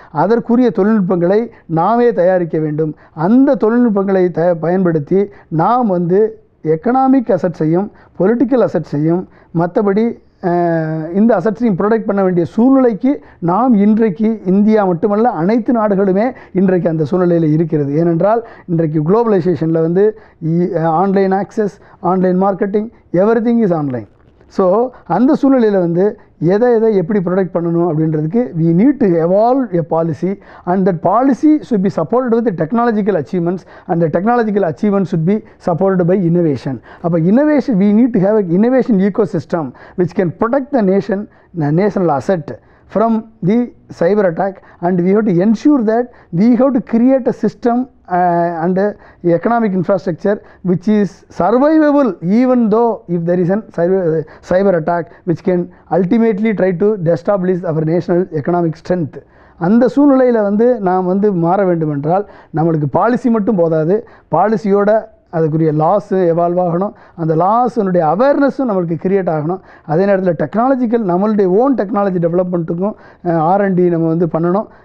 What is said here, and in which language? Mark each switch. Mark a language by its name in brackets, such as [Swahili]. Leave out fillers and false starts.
[Tamil] அதற்குரிய தொழில்நுட்பங்களை நாமே தயாரிக்க வேண்டும். அந்த தொழில்நுட்பங்களை பயன்படுத்தி நாம் வந்து எக்கனாமிக் அசட்ஸையும் பொலிட்டிக்கல் அசட்ஸையும் மற்றபடி இந்த அசட்ஸையும் ப்ரொடெக்ட் பண்ண வேண்டிய சூழ்நிலைக்கு நாம் இன்றைக்கு இந்தியா மட்டுமல்ல அனைத்து நாடுகளுமே இன்றைக்கு அந்த சூழ்நிலையில் இருக்கிறது. ஏனென்றால் இன்றைக்கு குளோபலைசேஷனில் வந்து online access, online marketing, [English] Everything is online. [Tamil] So அந்த சூழ்நிலையில் வந்து எதை எப்படி ப்ரொடெக்ட் பண்ணணும் அப்படின்றதுக்கு [English] we need to evolve a policy, and that policy should be supported with the technological achievements, and the technological achievements should be supported by innovation. அப்போ innovation, we need to have an innovation ecosystem which can protect the national asset from the cyber attack, and we have to ensure that we have to create a system and economic infrastructure which is survivable even though if there is a cyber attack which can ultimately try to destabilize our national economic strength. [Tamil] அந்த சூழ்நிலையில் வந்து நாம் வந்து மாற வேண்டும் என்றால் நம்மளுக்கு policy மட்டும் போதாது, பாலிசியோட அதுக்குரிய லாஸு எவால்வ் ஆகணும், அந்த லாஸுனுடைய அவேர்னஸும் நம்மளுக்கு கிரியேட் ஆகணும். அதே நேரத்தில் டெக்னாலஜிக்கல் நம்மளுடைய ஓன் டெக்னாலஜி டெவலப்மெண்ட்டுக்கும் R&D நம்ம வந்து பண்ணணும்.